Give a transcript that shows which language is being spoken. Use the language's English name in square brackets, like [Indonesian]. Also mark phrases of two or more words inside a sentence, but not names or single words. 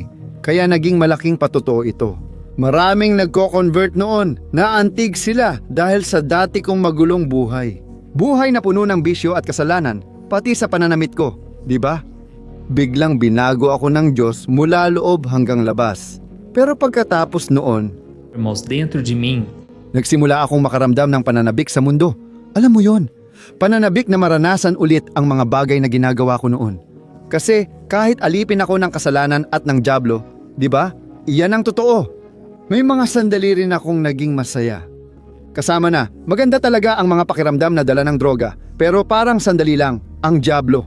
[Filipino] Kaya naging malaking patotoo ito. Maraming nagko-convert noon, naantig sila dahil sa dati kong magulong buhay. Buhay na puno ng bisyo at kasalanan, pati sa pananamit ko, di ba? Biglang binago ako ng Diyos mula loob hanggang labas. Pero pagkatapos noon, [Portuguese] Irmãos, dentro de mim, [Filipino] nagsimula akong makaramdam ng pananabik sa mundo. Alam mo yon, pananabik na maranasan ulit ang mga bagay na ginagawa ko noon. Kasi kahit alipin ako ng kasalanan at ng dyablo, di ba? Iyan ang totoo. May mga sandali rin akong naging masaya. Kasama na, maganda talaga ang mga pakiramdam na dala ng droga, pero parang sandali lang, ang dyablo.